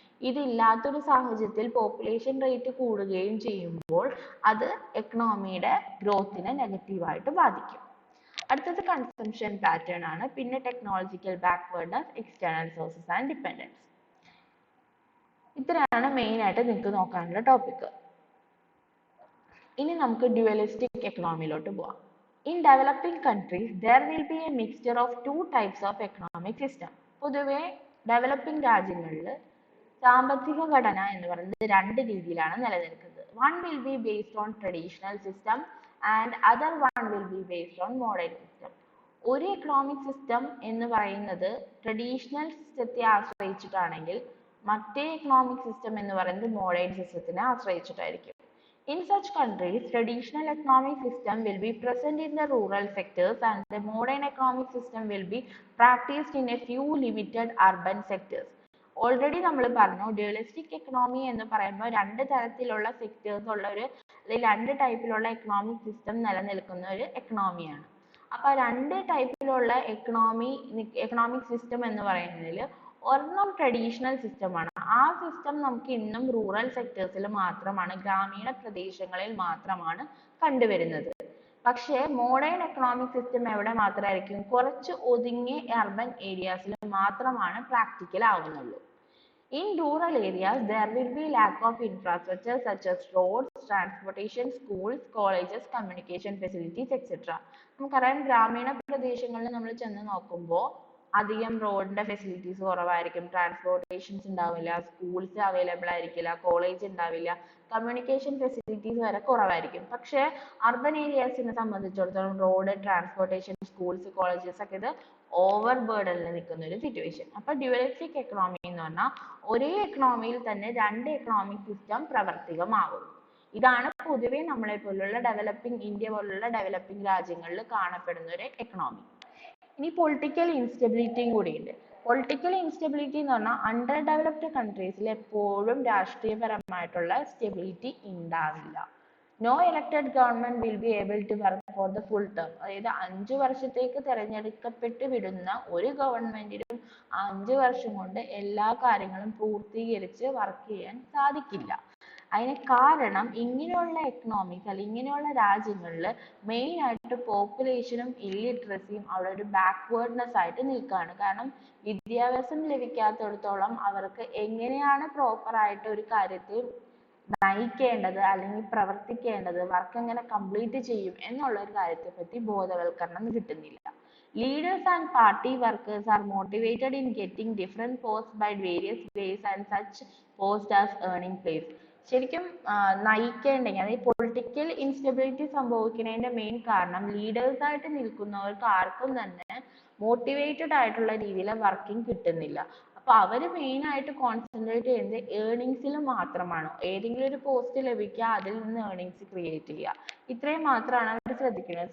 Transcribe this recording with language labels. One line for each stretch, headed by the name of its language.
Malayalam: ഇതില്ലാത്തൊരു സാഹചര്യത്തിൽ population rate കൂടുകയും ചെയ്യുമ്പോൾ അത് എക്കണോമിയുടെ ഗ്രോത്തിനെ നെഗറ്റീവായിട്ട് ബാധിക്കും. അടുത്തത് കൺസംഷൻ പാറ്റേൺ ആണ്. പിന്നെ technological backwardness, external sources and dependence. ഇത്രയാണ് മെയിൻ ആയിട്ട് നിങ്ങൾക്ക് നോക്കാനുള്ള ടോപ്പിക്. ഇനി നമുക്ക് ഡ്യുവലിസ്റ്റിക് എക്കണോമിയിലോട്ട് പോവാം.
English: In developing countries, there will be a mixture of two types of economic system.
Malayalam: പൊതുവെ ഡെവലപ്പിംഗ് രാജ്യങ്ങളിൽ സാമ്പത്തിക ഘടന എന്ന് പറയുന്നത് രണ്ട് രീതിയിലാണ് നിലനിൽക്കുന്നത്.
English: One will be based on traditional system and other one will be based on modern system.
Malayalam: ഒരു എക്കണോമിക് സിസ്റ്റം എന്ന് പറയുന്നത് ട്രഡീഷണൽ സിസ്റ്റത്തെ ആശ്രയിച്ചിട്ടാണെങ്കിൽ മറ്റേ എക്കണോമിക് സിസ്റ്റം എന്ന് പറയുന്നത് modern സിസ്റ്റത്തിനെ ആശ്രയിച്ചിട്ടായിരിക്കും.
English: In such countries, traditional economic system will be present in the rural sectors and the modern economic system will be practiced in a few limited urban sectors.
Malayalam: Already നമ്മൾ പറഞ്ഞു dualistic economy എന്ന് പറയുമ്പോൾ രണ്ട് തരത്തിലുള്ള sectors ഉള്ള ഒരു രണ്ട് ടൈപ്പിലുള്ള എക്കണോമിക് സിസ്റ്റം നിലനിൽക്കുന്ന ഒരു എക്കണോമിയാണ്. അപ്പൊ രണ്ട് ടൈപ്പിലുള്ള എക്കണോമിക് സിസ്റ്റം എന്ന് പറയുന്നതിൽ ഒരെണ്ണം ട്രഡീഷണൽ സിസ്റ്റമാണ്. ആ സിസ്റ്റം നമുക്ക് ഇന്നും റൂറൽ സെക്ടേഴ്സിൽ മാത്രമാണ്, ഗ്രാമീണ പ്രദേശങ്ങളിൽ മാത്രമാണ് കണ്ടുവരുന്നത്. പക്ഷേ മോഡേൺ എക്കണോമിക് സിസ്റ്റം എവിടെ മാത്രമായിരിക്കും? കുറച്ച് ഒതുങ്ങിയ അർബൻ ഏരിയാസിൽ മാത്രമാണ് practical ആവുന്നുള്ളൂ.
English: In rural areas, there will be lack of infrastructure such as roads, transportation, schools, colleges, communication facilities, etc.
Malayalam: നമുക്കറിയാം ഗ്രാമീണ പ്രദേശങ്ങളിൽ നമ്മൾ ചെന്ന് നോക്കുമ്പോൾ അധികം റോഡിന്റെ ഫെസിലിറ്റീസ് കുറവായിരിക്കും, ട്രാൻസ്പോർട്ടേഷൻസ് ഉണ്ടാവില്ല, സ്കൂൾസ് അവൈലബിൾ ആയിരിക്കില്ല, കോളേജ് ഉണ്ടാവില്ല, കമ്മ്യൂണിക്കേഷൻ ഫെസിലിറ്റീസ് വരെ കുറവായിരിക്കും. പക്ഷേ അർബൻ ഏരിയാസിനെ സംബന്ധിച്ചിടത്തോളം റോഡ്, ട്രാൻസ്പോർട്ടേഷൻ, സ്കൂൾസ്, കോളേജസ് ഒക്കെ ഇത് ഓവർ ബേർഡനിൽ നിൽക്കുന്ന ഒരു സിറ്റുവേഷൻ. അപ്പൊ ഡ്യുവലിസ്റ്റിക് എക്കണോമി എന്ന് പറഞ്ഞാൽ ഒരേ എക്കണോമിയിൽ തന്നെ രണ്ട് എക്കണോമിക് സിസ്റ്റം പ്രവർത്തികമാകും. ഇതാണ് പൊതുവെ നമ്മളെ പോലുള്ള ഇന്ത്യ പോലുള്ള ഡെവലപ്പിംഗ് രാജ്യങ്ങളിൽ കാണപ്പെടുന്ന ഒരു എക്കണോമി. ഇനി പൊളിറ്റിക്കൽ ഇൻസ്റ്റബിലിറ്റിയും കൂടിയുണ്ട്. പൊളിറ്റിക്കൽ ഇൻസ്റ്റബിലിറ്റി എന്ന് പറഞ്ഞാൽ അണ്ടർ ഡെവലപ്ഡ് കൺട്രീസിൽ എപ്പോഴും രാഷ്ട്രീയപരമായിട്ടുള്ള സ്റ്റെബിലിറ്റി ഉണ്ടാവില്ല.
English: No elected government will be able to work for the full term.
Malayalam: അതായത് 5 വർഷത്തേക്ക് തിരഞ്ഞെടുക്കപ്പെട്ട് വിടുന്ന ഒരു ഗവൺമെന്റിനും 5 വർഷം കൊണ്ട് എല്ലാ കാര്യങ്ങളും പൂർത്തീകരിച്ച് വർക്ക് ചെയ്യാൻ സാധിക്കില്ല. അതിന് കാരണം ഇങ്ങനെയുള്ള എക്കണോമിക്സ് അല്ലെങ്കിൽ ഇങ്ങനെയുള്ള രാജ്യങ്ങളിൽ മെയിൻ ആയിട്ട് പോപ്പുലേഷനും ഇല്ലിറ്ററസിയും അവിടെ ഒരു ബാക്ക്വേർഡ്നെസ് ആയിട്ട് നിൽക്കുകയാണ്. കാരണം വിദ്യാഭ്യാസം ലഭിക്കാത്തിടത്തോളം അവർക്ക് എങ്ങനെയാണ് പ്രോപ്പർ ആയിട്ട് ഒരു കാര്യത്തെ നയിക്കേണ്ടത് അല്ലെങ്കിൽ പ്രവർത്തിക്കേണ്ടത്, വർക്ക് എങ്ങനെ കംപ്ലീറ്റ് ചെയ്യും എന്നുള്ള ഒരു കാര്യത്തെ പറ്റി ബോധവൽക്കരണം കിട്ടുന്നില്ല.
English: Leaders and party workers are motivated in getting different posts by various ways and such posts as earning place.
Malayalam: ശരിക്കും നയിക്കേണ്ടെങ്കിൽ അതായത് പൊളിറ്റിക്കൽ ഇൻസ്റ്റബിലിറ്റി സംഭവിക്കുന്നതിന്റെ മെയിൻ കാരണം ലീഡേഴ്സ് ആയിട്ട് നിൽക്കുന്നവർക്ക് ആർക്കും തന്നെ മോട്ടിവേറ്റഡ് ആയിട്ടുള്ള രീതിയിൽ വർക്കിംഗ് കിട്ടുന്നില്ല. അപ്പൊ അവര് മെയിൻ ആയിട്ട് കോൺസെൻട്രേറ്റ് ചെയ്യുന്നത് ഏർണിങ്സിൽ മാത്രമാണ്. ഏതെങ്കിലും ഒരു പോസ്റ്റ് ലഭിക്കുക, അതിൽ നിന്ന് ഏർണിങ്സ് ക്രിയേറ്റ് ചെയ്യുക, ഇത്രയും മാത്രമാണ് അവർ ശ്രദ്ധിക്കുന്നത്.